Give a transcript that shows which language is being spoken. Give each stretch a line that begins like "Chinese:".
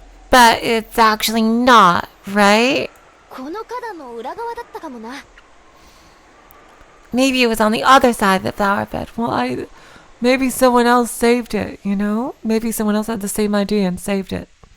English: But it's actually not, right?
Japanese: この花壇の裏側だったかもな。
English: Maybe it was on the other side of the flower bed. Well, maybe someone else saved it, you know? Maybe someone else had the same idea and saved it.